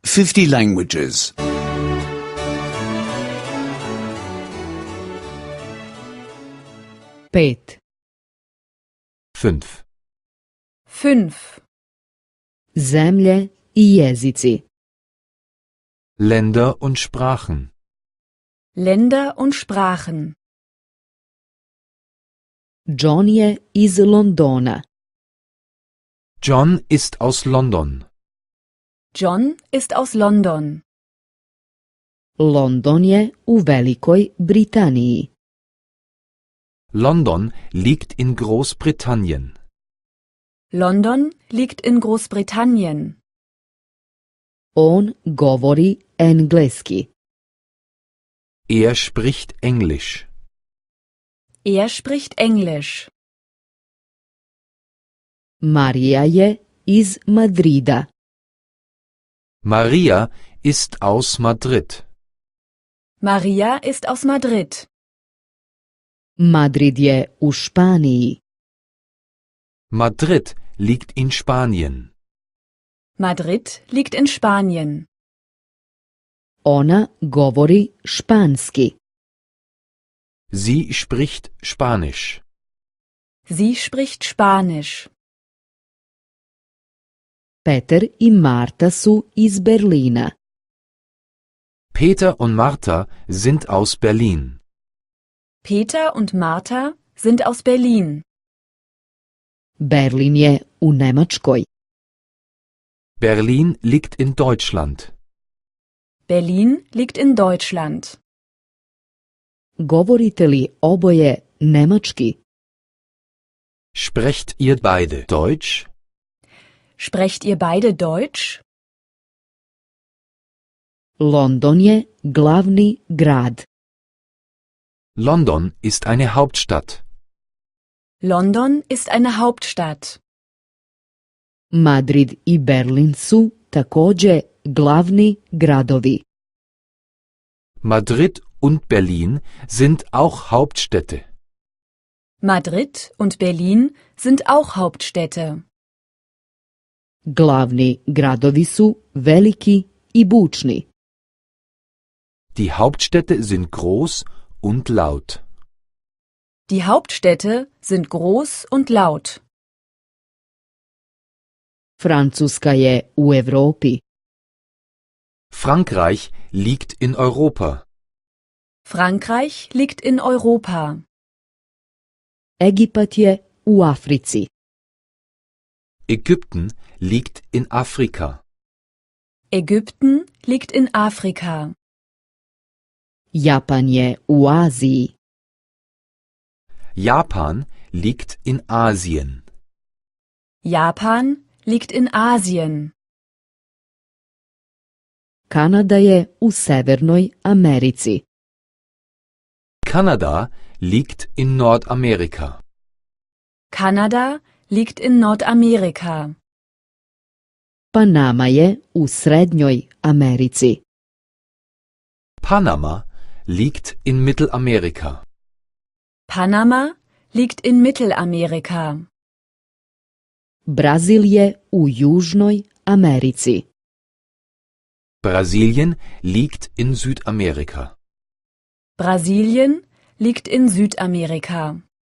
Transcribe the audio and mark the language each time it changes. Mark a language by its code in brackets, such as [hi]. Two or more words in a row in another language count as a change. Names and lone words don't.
[en] 50 languages. 5. 5. 5. [sr] Zemlje i jezici. [de] Länder und Sprachen. Länder und Sprachen. [sr] John je iz Londona. [de] John ist aus London. John ist aus London. [sr] London je u Velikoj Britaniji. [de] London liegt in Großbritannien. London liegt in Großbritannien. [sr] On govori engleski. [de] Er spricht Englisch. Er spricht Englisch. [sr] Marija je iz Madrida. [de] Maria ist aus Madrid. Maria ist aus Madrid. [sr] Madrid je u Španiji. [de] Madrid liegt in Spanien. Madrid liegt in Spanien. [sr] Ona govori španski. [de] Sie spricht Spanisch. Sie spricht Spanisch. [sr] Peter i Marta su iz Berlina. [de] Peter und Martha sind aus Berlin. Peter und Martha sind aus Berlin. [sr] Berlin je u Nemačkoj. [de] Berlin liegt in Deutschland. Berlin liegt in Deutschland. [sr] Govorite li oboje nemački? [de] Sprecht ihr beide Deutsch? Sprecht ihr beide Deutsch? [sr] London je glavni grad. [de] London ist eine Hauptstadt. London ist eine Hauptstadt. [sr] Madrid i Berlin su takođe glavni gradovi. [de] Madrid und Berlin sind auch Hauptstädte. Madrid und Berlin sind auch Hauptstädte. [sr] Glavni gradovi su veliki i bučni. [de] Die Hauptstädte sind groß und laut. Die Hauptstädte sind groß und laut. [sr] Francuska je u Evropi. [de] Frankreich liegt in Europa. Frankreich liegt in Europa. [sr] Egipat je u Africi. [de] Ägypten liegt in Afrika. Ägypten liegt in Afrika. [sr] Japan je u Aziji. [de] Japan liegt in Asien. Japan liegt in Asien. [sr] Kanada je u Severnoj Americi. [de] Kanada liegt in Nordamerika. Kanada liegt in Nordamerika. [sr] Panama je u Srednjoj Americi. [de] Panama liegt in Mittelamerika. Panama liegt in Mittelamerika. [sr] Brazil je u Južnoj Americi. [de] Brasilien liegt in Südamerika. Brasilien liegt in Südamerika.